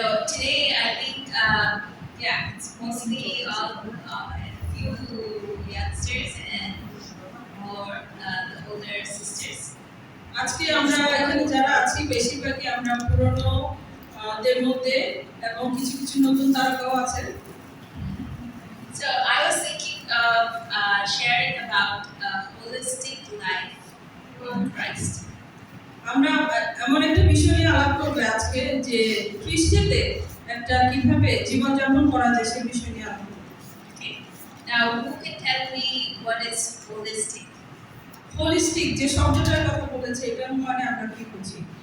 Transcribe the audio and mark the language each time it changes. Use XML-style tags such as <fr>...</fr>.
<en>Today I think, it's mostly all a few youngsters and more the older sisters.</en> <bn>আজকে আমরা এখানে যারা আছি বেশিরভাগই আমরা পুরনো দের মধ্যে এবং কিছু কিছু নতুন তারকাও আছে।</bn> <en>So I was thinking of sharing about a holistic life in Christ.</en> <bn>আমরা এমন একটা বিষয় নিয়ে আলাপ করব আজকে, যে খ্রিস্টতে একটা কিভাবে জীবনযাপন করা যায় সেই বিষয় নিয়ে আলাপ করব।</bn> <en>Okay. Now, who can tell me what is holistic?</en> <bn>Holistic যে শব্দটার কথা বলেছে, এটার মানে আমরা কি বুঝি?</bn>